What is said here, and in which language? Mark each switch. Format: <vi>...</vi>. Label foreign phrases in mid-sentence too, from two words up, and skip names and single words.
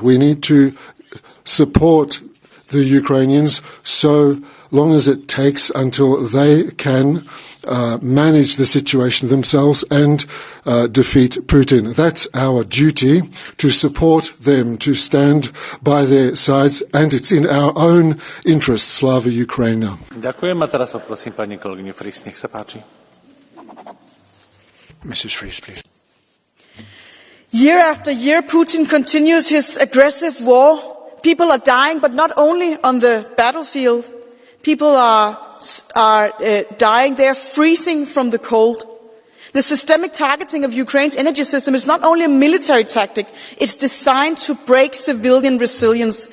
<en>We need to support the Ukrainians so long as it takes until they can manage the situation themselves and defeat Putin. That's our duty, to support them, to stand by their sides, and it's in our own interest.</en> <uk>Slava Ukraina.</uk> <sk>Ďakujem a teraz poprosím pani kolegyňu Fries, nech sa páči.</sk> <en>Mrs. Fries, please. Year after year, Putin continues his aggressive war. People are dying, but not only on the battlefield. People are dying. They are freezing from the cold. The systemic targeting of Ukraine's energy system is not only a military tactic, it's designed to break civilian resilience.</en>